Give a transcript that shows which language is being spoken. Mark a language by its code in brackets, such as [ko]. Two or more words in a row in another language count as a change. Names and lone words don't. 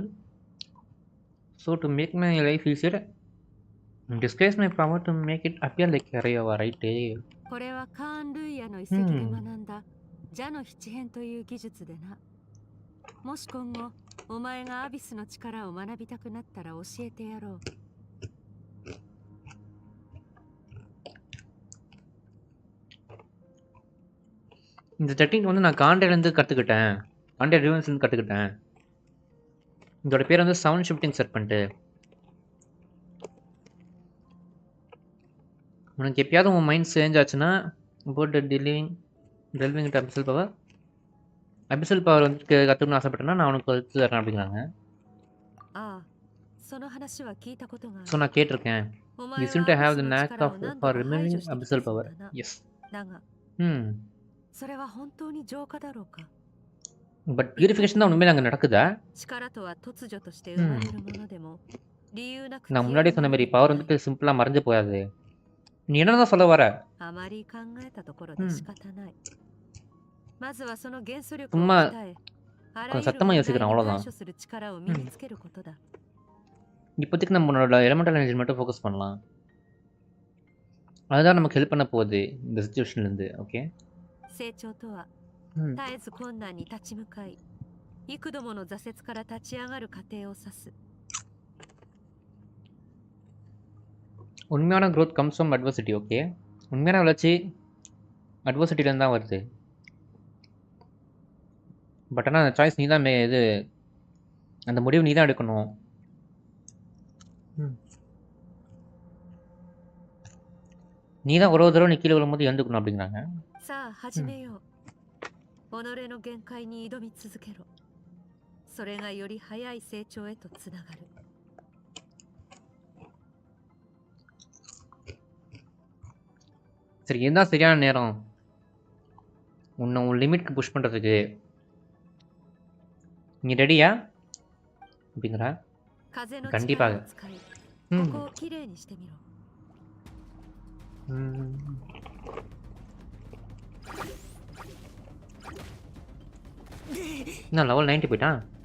[en] So to make my life easier, disguise my power to make it appear like a ray of right. [ja] これはカーン・ルイヤの遺跡で学んだ邪の七変という技術でな。もし今後お前がアビスの力を学びたくなったら教えてやろう。 [ta] இந்த டெக்னிக் வந்து நான் காண்டேலேருந்து கற்றுக்கிட்டேன். காண்டே ரிவன்ஸ்லேருந்து கற்றுக்கிட்டேன். இதோட பேர் வந்து [en] sound shifting [ta] செட் பண்ணிட்டு. உனக்கு எப்பயாவது உன் [en] mind change [ta] ஆச்சுன்னா போட்டு [en] delving abyssal power [ta] வந்து கற்றுக்கணும்னு ஆசைப்பட்டேன்னா நான் உனக்கு கற்று தரேன் அப்படிங்கிறாங்க. ஸோ நான் கேட்டிருக்கேன். [en] You seem to have the knack for remembering abyssal power. Yes. [ja] それは本当に浄化だろうか。 [en] But purification [ta] தான் உண்மையில அங்க நடக்குதா? [ja] 力とは突如として生まれるものでも理由なく [ta] நான் முன்னாடி சொன்ன மாதிரி பவர் வந்துட்டு சிம்பிளா மறைஞ்சு போயாது. நீ என்னதான் சொல்ல வர? [ja] あまり考えたところで仕方ない。まずはその元素力を [ta] சும்மா [ja] 鍛え、あらゆる [ta] சத்தமா யோசிக்கிறேன் [ja] 問題に [ta] அவ்வளவுதான். [ja] 対処する力を身につけることだ。 [ta] இப்போதைக்கு நம்மளோட [en] elemental energy [ta] மட்டும் ஃபோக்கஸ் பண்ணலாம். அதுதான் நமக்கு ஹெல்ப் பண்ண போகுது இந்த சிச்சுவேஷன்ல இருந்து. ஓகே. [ja] 成長とは絶えず困難に立ち向かい、幾度もの挫折から立ち上がる過程を指す。 [en] உண்மையான growth comes from adversity. [ta] ஓகே. உண்மையான வளர்ச்சி அட்வர்சிட்டில இருந்து தான் வருது. பட் ஆனால் அந்த சாய்ஸ் நீ தான் இது அந்த முடிவு நீ தான் எடுக்கணும். நீ தான் ஒரு தடவை நீ கீழே விழும்போது எழுந்துக்கணும் அப்படிங்கிறாங்க. [ja] さあ始めよう。己の限界に挑み続けろ。それがより早い成長へとつながる。 [ta] சரி, இதுதான் சரியான நேரம் உன்னை உன் லிமிட்க்கு புஷ் பண்ணுறதுக்கு. நீ ரெடியா அப்படிங்கிறா? கண்டிப்பாக. என்ன லெவல் 90 போயிட்டான்?